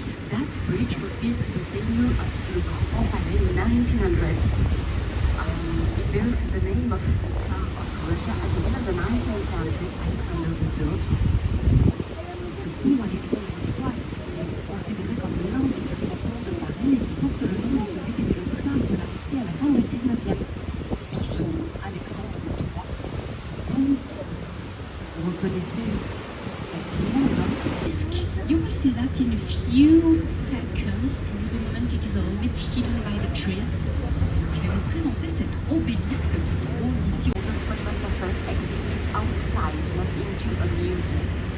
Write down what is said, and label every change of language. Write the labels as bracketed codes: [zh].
[en] That bridge was built the same year of the Grand Palais in 1900. It bears the name of the Tsar of Russia at the end of the 19th century, Alexander the Third. [fr] Ce pont Alexandre III, considéré comme l'un des plus grands ponts de Paris et qui porte le nom de celui qui était le tsar de la Russie à la fin du 19e. Tout ce nom, Alexandre III, ce pont que vous reconnaissez facilement grâce à ce disque. [en] You will see that in a few seconds. For the moment, it is a little bit hidden by the trees. [fr] Je vais vous présenter cet obélisque qui trône ici au [en] Most Monument of Paris, exhibited outside, not into a museum.